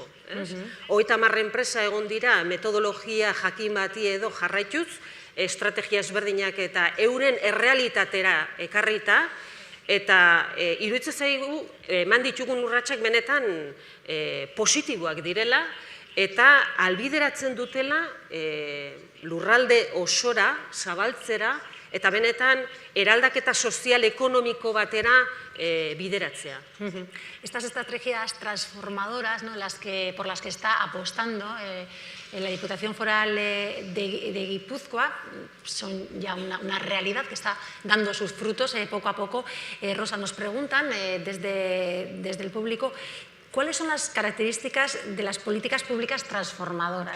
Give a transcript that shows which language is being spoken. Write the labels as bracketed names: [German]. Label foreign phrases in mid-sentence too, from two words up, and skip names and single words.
[Basque] 30 enpresa egon dira metodologia jakin bati edo jarraituz, estrategia ezberdinak eta euren errealitatera ekarrita, eta iruditzen zaigu eman ditugun urratsak benetan positiboak direla eta albideratzen dutela lurralde osora, zabaltzera eta benetan eraldaketa sozial-ekonomiko batera bideratzea. [Spanish] Estas estrategias transformadoras por las que está apostando la Diputación Foral de Guipúzcoa son ya una realidad que está dando sus frutos poco a poco. Rosa, nos preguntan desde el público cuáles son las características de las políticas públicas transformadoras.